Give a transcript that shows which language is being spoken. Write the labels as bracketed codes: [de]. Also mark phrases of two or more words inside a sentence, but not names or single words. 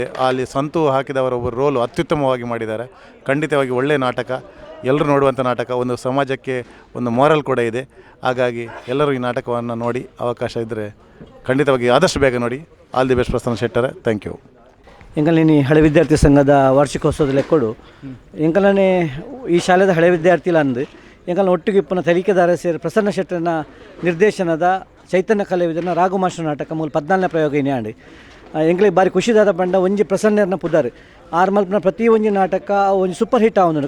[kn] ಅಲ್ಲಿ ಸಂತು ಹಾಕಿದವರ ಒಬ್ಬರು ರೋಲು ಅತ್ಯುತ್ತಮವಾಗಿ ಮಾಡಿದ್ದಾರೆ. ಖಂಡಿತವಾಗಿ ಒಳ್ಳೆಯ ನಾಟಕ, ಎಲ್ಲರೂ ನೋಡುವಂಥ ನಾಟಕ. ಒಂದು ಸಮಾಜಕ್ಕೆ ಒಂದು ಮಾರಲ್ ಕೂಡ ಇದೆ. ಹಾಗಾಗಿ ಎಲ್ಲರೂ ಈ ನಾಟಕವನ್ನು ನೋಡಿ, ಅವಕಾಶ ಇದ್ದರೆ ಖಂಡಿತವಾಗಿ ಆದಷ್ಟು ಬೇಗ ನೋಡಿ. [en] all the best ಪ್ರಸನ್ನ ಶೆಟ್ಟರೆ. thank you. [tcy] ಎಂಕಲ್ನಿ ಹಳೆ ವಿದ್ಯಾರ್ಥಿ ಸಂಘದ ವಾರ್ಷಿಕೋತ್ಸವದ ಲೆಕ್ಕೊಡು ಎಂಕಲನೇ ಈ ಶಾಲೆದ ಹಳೆ ವಿದ್ಯಾರ್ಥಿಲ ಅಂದು ಎಂಕಲ್ನ ಒಟ್ಟಿಗೆ ಇಪ್ಪನ ತನಿಖೆದಾರ ಸೇರಿ ಪ್ರಸನ್ನ ಶೆಟ್ಟರನ ನಿರ್ದೇಶನದ ಚೈತನ್ಯ ಕಲಾವಿದನ ರಾಘು ಮಾಸ್ಟರ್ ನಾಟಕ ಮೂಲ 14ನೇ ಪ್ರಯೋಗ ಇನ್ಯಾಂಡು ಎಂಕ್ಲಿಗೆ ಬಾರಿ ಖುಷಿದಾದ ಪಂಡ ಒಂಜಿ ಪ್ರಸನ್ನರ್ನ ಪುದಾರು ಆರು ಮಲ್ಪನ ಪ್ರತಿ ಒಂಜಿ ನಾಟಕ ಒಂಜಿ [en] super hit [tcy] ಆವೊಂದುಂಡು.